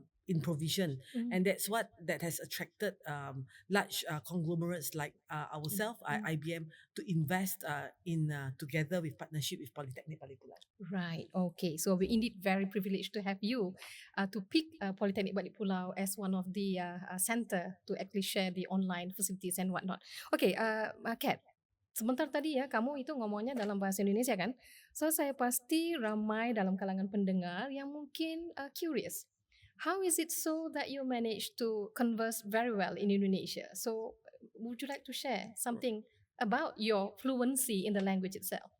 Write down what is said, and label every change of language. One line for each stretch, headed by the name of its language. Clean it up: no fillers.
English: in provision, and that's what that has attracted large conglomerates like ourselves, IBM, to invest in together with partnership with Polytechnic Balik Pulau. Right. Okay. So we're indeed very privileged to have you to pick Polytechnic Balik Pulau as one of the center to actually share the online facilities and whatnot.
Indonesian: Okay, Kat, sebentar tadi ya kamu itu ngomongnya dalam bahasa Indonesia kan?
English: So
Malay: saya pasti ramai dalam kalangan pendengar yang mungkin curious.
English: How is it so that you manage to converse very well in Indonesia? So would you like to share something about your fluency in the language itself?